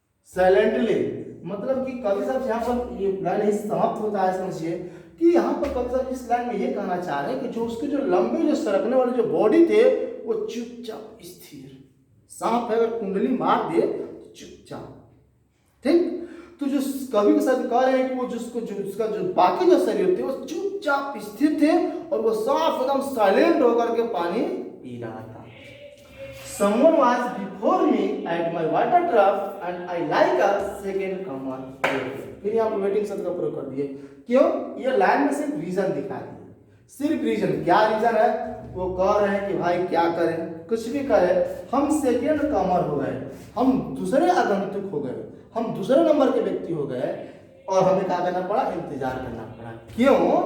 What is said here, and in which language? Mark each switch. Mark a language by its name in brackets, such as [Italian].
[Hindi] Silently, मतलब कि कवि साहब यहाँ पर ये लाइन ही समाप्त होता है, समझिए कि यहाँ पर कवि साहब इस लाइन में ये कहना चाह रहे हैं कि जो उसके जो लंबे जो सरकने वाले जो बॉडी थे वो चुपचाप स्थिर, सांप है अगर कुंडली मार दे तो चुपचाप, ठीक। तो जो कवि के साथ कह रहे हैं कि वो जिसको जो उसका जो बाकी जो शरीर थे वो चुपचाप स्थिर थे और वो साफ एकदम साइलेंट होकर के पानी पी रहा था। [English] Someone was before me at my water trough and I like a second comer. [Hindi] फिर यहाँ पर वेटिंग शब्द का प्रयोग कर दिए, क्यों? ये लाइन में सिर्फ रीजन दिखा दिए, सिर्फ रीजन। क्या रीजन है? वो कह रहे हैं कि भाई क्या करें, कुछ भी करें, हम सेकेंड कमर हो गए, हम दूसरे आगंतुक हो गए, हम दूसरे नंबर के व्यक्ति हो गए और हमें क्या करना पड़ा? इंतजार करना पड़ा। क्यों?